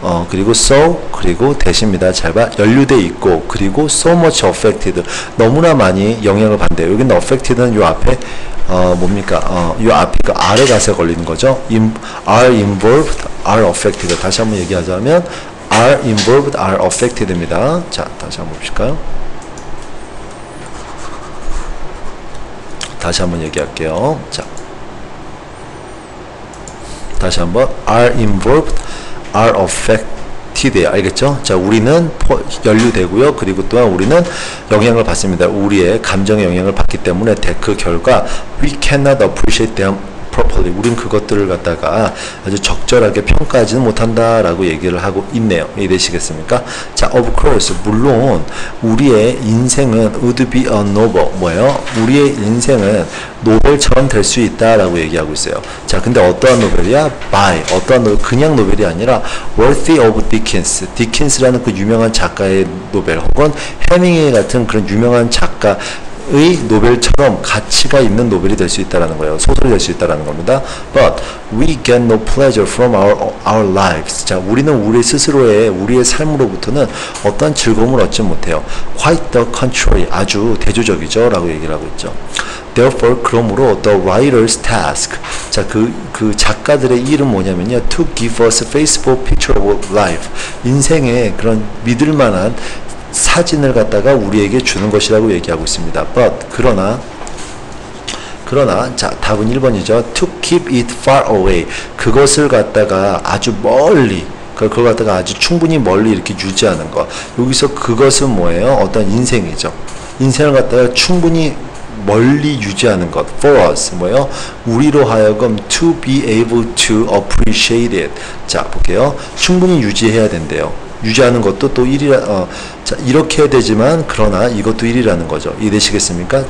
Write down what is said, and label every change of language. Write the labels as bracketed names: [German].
[Korean] 그리고 그리고 that입니다. 잘 봐. 연루되어 있고 그리고 [English] so much affected [Korean] 너무나 많이 영향을 받는데요. 여기는 affected는 요 앞에 뭡니까? 요 앞에 그 are에 가서 걸리는 거죠. [English] are involved, are affected. [Korean] 다시 한번 얘기하자면 are involved, are affected입니다. 자, 다시 한번 보실까요? 다시 한번 얘기할게요. 자, 다시 한번 [English] are involved, are affected. [Korean] 알겠죠? 자, 우리는 연루되고요. 그리고 또한 우리는 영향을 받습니다. 우리의 감정의 영향을 받기 때문에 그 결과 [English] we cannot appreciate them properly. [Korean] 우린 그것들을 갖다가 아주 적절하게 평가하지는 못한다라고 얘기를 하고 있네요. 이해되시겠습니까? [English] 자, of course, [Korean] 물론 우리의 인생은 [English] would be a novel. [Korean] 뭐예요? 우리의 인생은 노벨처럼 될 수 있다라고 얘기하고 있어요. 자, 근데 어떠한 노벨이야? by 어떠한 노벨, 그냥 노벨이 아니라 [English] worthy of Dickens. [Korean] 디킨스라는 그 유명한 작가의 노벨, 혹은 해밍웨이 같은 그런 유명한 작가 의 노벨처럼 가치가 있는 노벨이 될 수 있다라는 거예요. 소설이 될 수 있다라는 겁니다. [English] But we get no pleasure from our lives. [Korean] 자, 우리는 우리 스스로의 우리의 삶으로부터는 어떤 즐거움을 얻지 못해요. [English] Quite the contrary. [Korean] 아주 대조적이죠. 라고 얘기를 하고 있죠. [English] Therefore, [Korean] 그러므로 [English] the writer's task. [Korean] 자, 그 작가들의 일은 뭐냐면요. [English] To give us a faithful picture of life. [Korean] 인생의 그런 믿을 만한 사진을 갖다가 우리에게 주는 것이라고 얘기하고 있습니다. But 그러나 그러나 자 답은 1번이죠. [English] To keep it far away. [Korean] 그것을 갖다가 아주 멀리 그걸 갖다가 아주 충분히 멀리 이렇게 유지하는 거. 여기서 그것은 뭐예요? 어떤 인생이죠. 인생을 갖다가 충분히 멀리 유지하는 것. [English] For us [Korean] 뭐예요? 우리로 하여금 [English] to be able to appreciate it. [Korean] 자 볼게요. 충분히 유지해야 된대요. 유지하는 것도 또 1이라 자 이렇게 해야 되지만 그러나 이것도 1이라는 거죠. 이해되시겠습니까?